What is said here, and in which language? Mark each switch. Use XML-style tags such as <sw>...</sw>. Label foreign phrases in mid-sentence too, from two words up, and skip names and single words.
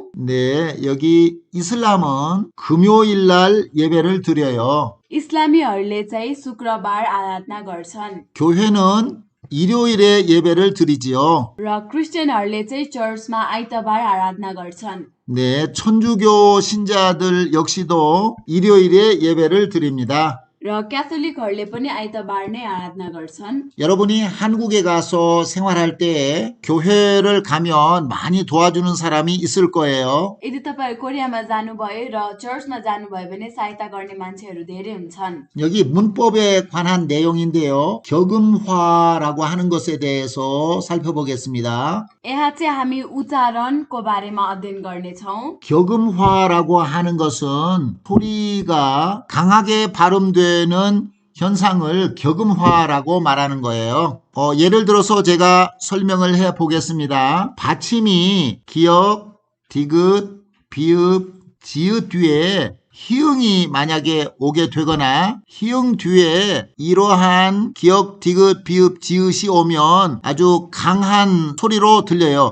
<ko>네, 여기 이슬람은 금요일 날 예배를 드려요.</ko> <ne>इस्लामीहरूले चाहिँ शुक्रबार आराधना गर्छन्</ne> <ko>교회는 일요일에 예배를 드리지요.</ko> <ne>र क्रिस्चियनहरूले चाहिँ चर्चमा आइतबार आराधना गर्छन्।</ne> <ko>네, 천주교 신자들 역시도 일요일에 예배를 드립니다.</ko> <ne>र क्याथोलिकहरूले पनि आइतबार नै आराधना गर्छन्।</ne> <ko>여러분이 한국에 가서 생활할 때 교회를 가면 많이 도와주는 사람이 있을 거예요.</ko> <ne>यदि तपाईँ कोरियामा जानुभयो र चर्चमा जानुभयो भने सहायता गर्ने मान्छेहरू धेरै हुन्छन्।</ne> <ko>여기 문법에 관한 내용인데요. 격음화라고 하는 것에 대해서 살펴보겠습니다.</ko> <ne>यहाँ चाहिँ हामी उच्चारणको बारेमा अध्ययन गर्नेछौँ।</ne> <ko>격음화라고 하는 것은 소리가 강하게 발음되는 현상을 격음화라고 말하는 거예요. 예를 들어서 제가 설명을 해 보겠습니다. 받침이 기역, 디귿, 비읍, 지읒 뒤에 희응이 만약에 오게 되거나 희응 뒤에 이러한 기역, 디귿, 비읍, 지읒이 오면 아주 강한 소리로 들려요.</ko>